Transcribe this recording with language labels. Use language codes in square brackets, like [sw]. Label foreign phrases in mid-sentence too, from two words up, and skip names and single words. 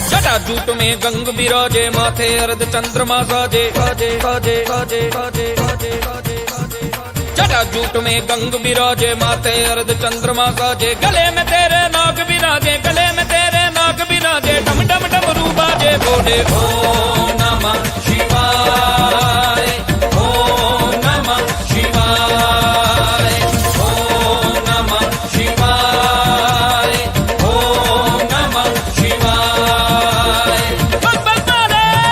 [hi] जूट में गंग विराजे, माथे अर्ध चंद्रमा साजे, साजे साजे साजे साजे साजे साजे जटा जूट में गंग विराजे, माथे अर्ध चंद्रमा साजे, गले में तेरे नाग विराजे, गले में तेरे नाग विराजे, डम डम डमरू बाजे, बोले [sa] ओम नमः शिवाय, ओम नमः शिवाय, ओम नमः शिवाय, ओम नमः शिवाय। [hi] बल बल बोले।